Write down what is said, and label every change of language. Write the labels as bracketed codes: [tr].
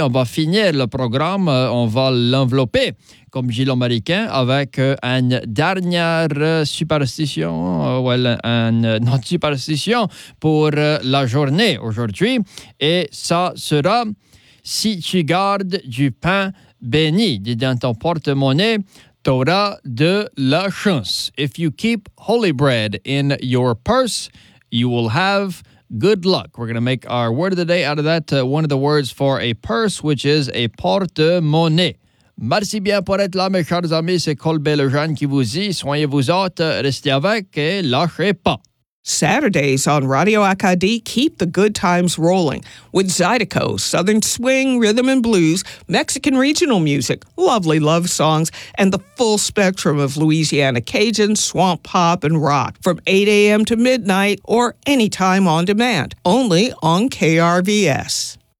[fr] On va finir le programme, on va l'envelopper comme Gilles Américain avec une dernière superstition, notre superstition pour la journée aujourd'hui. Et ça sera, si tu gardes du pain béni dans ton porte-monnaie, t'auras de la chance. [en] If you keep holy bread in your purse, you will have good luck. We're going to make our word of the day out of that, one of the words for a purse, which is a porte-monnaie. [fr] Merci bien pour être là, mes chers amis. C'est Colbert Lejeune qui vous dit. Soignez-vous autres, restez avec et lâchez pas. [en] Saturdays on Radio Acadie keep the good times rolling with Zydeco, Southern Swing, Rhythm and Blues, Mexican regional music, lovely love songs, and the full spectrum of Louisiana Cajun, swamp pop, and rock from 8 a.m. to midnight or anytime on demand, only on KRVS.